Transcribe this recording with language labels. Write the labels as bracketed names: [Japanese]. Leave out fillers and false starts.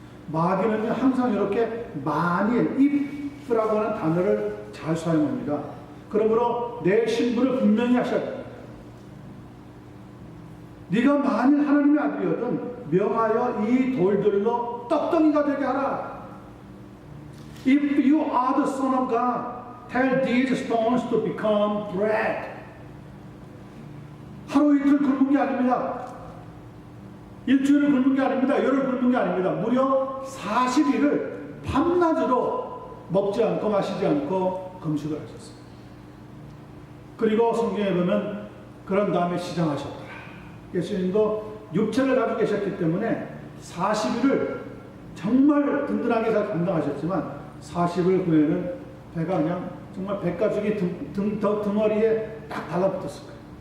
[Korean] 마귀는 항상 이렇게 만일, if라고 하는 단어를 잘 사용합니다. 그러므로 내 신분을 분명히 하셔야 됩니다. 네가 만일 하나님의 아들이거든 명하여 이 돌들로 떡덩이가 되게 하라. [English] If you are the son of God, tell these stones to become bread. [Korean] 하루 이틀 굶은 게 아닙니다. 일주일을 굶은 게 아닙니다. 열흘 굶은 게 아닙니다. 무려 40일을 밤낮으로 먹지 않고 마시지 않고 금식을 하셨습니다. 그리고 성경에 보면 그런 다음에 시장하셨더라. 예수님도 육체를 가지고 계셨기 때문에 40일을 정말 든든하게 잘 감당하셨지만 40일 후에는 배가 그냥 정말 백가죽이 등머리에 딱 달라붙었을 거예요.